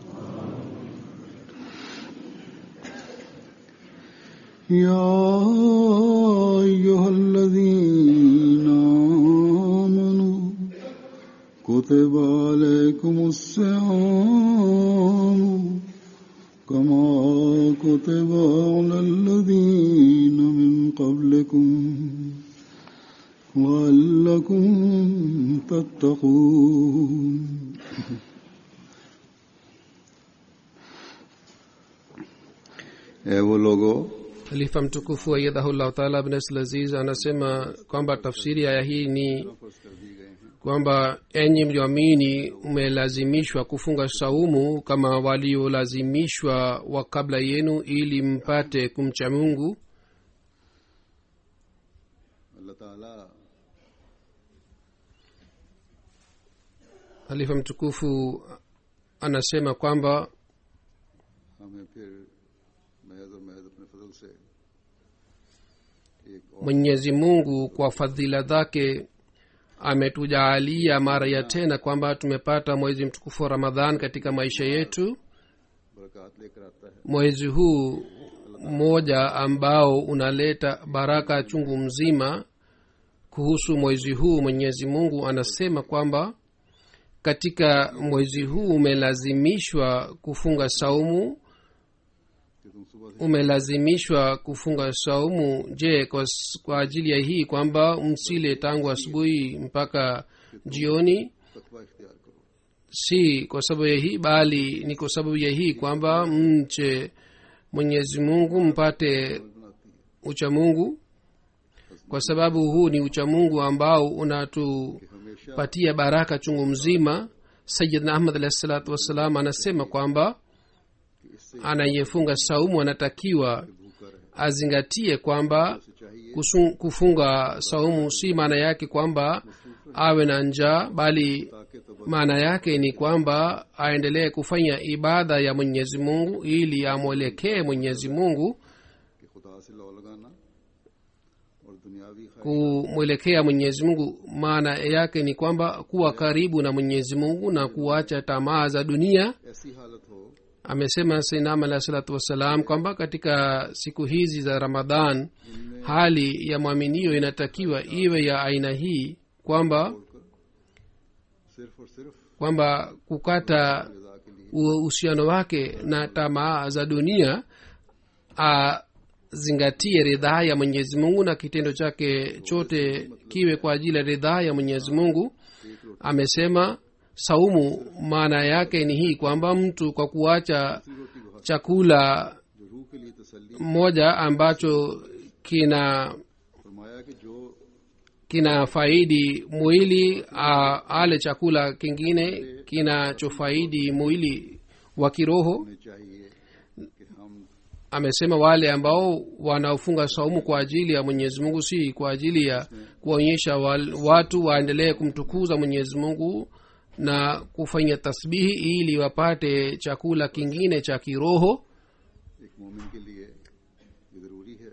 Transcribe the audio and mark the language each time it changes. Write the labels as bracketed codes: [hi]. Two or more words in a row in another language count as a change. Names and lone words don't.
[ar] يا أيها الذين آمنوا كتب عليكم الصيام كما كتب على الذين من قبلكم لعلكم تتقون. [ur] وہ لوگوں [sw] Khalifa mtukufu [ar] ayyadahullah taala [sw] ibn Aziz anasema kwamba tafsiri ya aya hii ni kwamba enyi mlioamini umelazimishwa kufunga saumu kama waliolazimishwa wa kabla yenu ili mpate kumcha Mungu. Allah Taala Khalifa mtukufu anasema kwamba [ur] ہمیں پھر محض اور محض اپنے فضل سے [sw] Mwenyezi Mungu kwa fadhila zake ametujaalia mara ya tena kwamba tumepata mwezi mtukufu wa Ramadhan katika maisha yetu. [ur] برکت لے کر آتا ہے. [sw] Mwezi huu mmoja ambao unaleta baraka chungu mzima. Kuhusu mwezi huu Mwenyezi Mungu anasema kwamba katika mwezi huu umelazimishwa kufunga saumu. Umelazimishwa kufunga saumu je kwa ajili ya hii kwamba msile tangu asubuhi mpaka jioni? [ur] تقویٰ اختیار کرو. [sw] Si kwa sababu ya hii, bali ni kwa sababu ya hii kwamba mche Mwenyezi Mungu mpate ucha Mungu, kwa sababu huu ni ucha Mungu ambao unatupatia baraka chungu mzima. Sayyidna Ahmad [ar] alayhi salatu wassalam [sw] anasema kwamba anayefunga saumu anatakiwa azingatie kwamba kufunga saumu si maana yake kwamba awe na njaa, bali maana yake ni kwamba aendelee kufanya ibada ya Mwenyezi Mungu ili amwelekee Mwenyezi Mungu. [ur] کہ خدا سے لو لگانا اور دنیاوی [sw] Kumwelekea Mwenyezi Mungu maana yake ni kwamba kuwa karibu na Mwenyezi Mungu na kuacha tamaa za dunia. [ur] ایسی حالت ہو [sw] Amesema Sayyidina [ar] alayhi salatu wassalam [sw] kwamba katika siku hizi za Ramadhan hali ya mwaminio inatakiwa iwe ya aina hii kwamba [ur] صرف اور صرف [sw] kukata uhusiano wake na tamaa za dunia, azingatie ridhaa ya Mwenyezi Mungu na kitendo chake chote kiwe kwa ajili ya ridhaa ya Mwenyezi Mungu. Amesema saumu maana yake ni hii kwamba mtu kwa kuacha chakula moja ambacho [ur] فرمایا کہ جو [sw] kina faidi mwili ale chakula kingine kinachofaidi mwili wa kiroho. [ur] ہمیں چاہیے کہ ہم [sw] Amesema wale ambao wanaofunga saumu kwa ajili ya Mwenyezi Mungu, si kwa ajili ya kuonyesha watu waendelee kumtukuza Mwenyezi Mungu na kufanya tasbihi ili wapate chakula kingine cha kiroho, [ur] ایک مومن کے لیے یہ ضروری ہے.